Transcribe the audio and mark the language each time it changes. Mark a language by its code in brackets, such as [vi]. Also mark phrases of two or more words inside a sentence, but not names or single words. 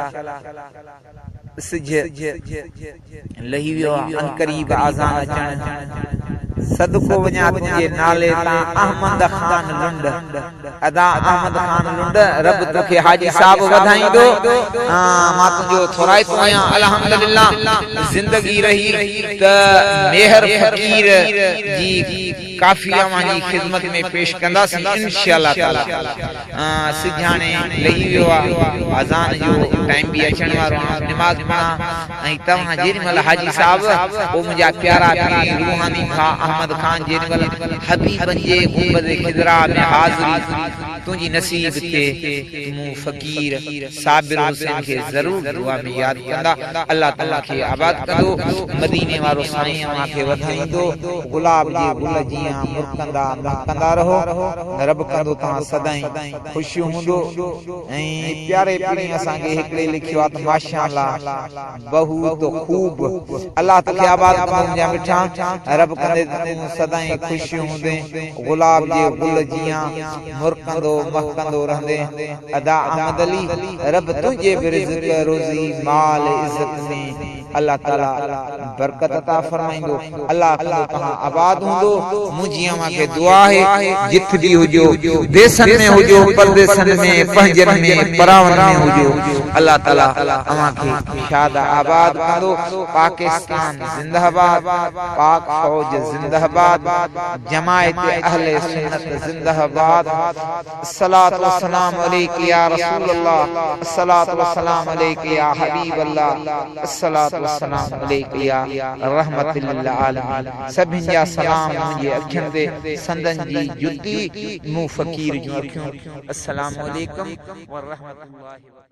[sd] सिज लही वियो अनकरीब आज़ान अचण सदको वञा तुंहिंजे नाले तां अहमद खान लुंड अदा अहमद खान लुंड रब तोखे हाजी साहब वधाईंदो मां तुंहिंजो थोराइतो आहियां अल्हम्दुलिल्लाह ज़िंदगी रही त मेहर फकीर जी काफिया वाली खिदमत में पेश कंदासीं [ar] إن شاء الله تعالى [sd] सिजाने लही वियो आहे अज़ान जो टाइम भी अचण वारो आहे नमाज़ पढ़ा ऐं तव्हां जेॾीमहिल हाजी साहब ओ मुंहिंजा प्यारा पीर रूहानी खा अहमद खान जेॾीमहिल हबीबन जे गुंबद खिज़रा में हाज़िरी तुझी नसीब ते मु फकीर साबिर हुसैन के जरूर दुआ में याद कंदा अल्लाह ताला के आबाद कंदो मदीने वारो साईं अमा के वधाईंदो गुलाब जे गुल जिया मुरकंदा महकंदा रहो रब कंदो ता सदाई खुशी हुंदो ऐं प्यारे पीणी असा के हिकड़े लिखियो आ त माशाअल्लाह बहुत खूब अल्लाह ताला आबाद कंदो जा मिठा रब कंदे सदाई खुशी हुंदे गुलाब जे गुल जिया मुरकंदो महकंदो रहंदे अदा अहमद अली रब तुझे रिज़्क़ रोज़ी माल इज्जत में अल्लाह ताला बरकत अता फरमाइंदो अल्लाह कंदो तहां आबाद हुंदो मुंजी अमा के दुआ है जित भी हुजो देसन में हुजो परदेसन में पंजन में परावन में हुजो अल्लाह ताला अमा के शाद आबाद कंदो पाकिस्तान जिंदाबाद पाक फौज जिंदाबाद जमायत अहले सुन्नत जिंदाबाद [ar] الصلاة والسلام عليك يا رسول الله الصلاة والسلام عليك يا حبيب الله الصلاة والسلام عليك يا رحمة للعالمين [sd] सभिन जा सलाम मुंहिंजे अखियुनि ते संदन जी जुती मु फकीर जूं अखियूं [ar] السلام عليكم ورحمة الله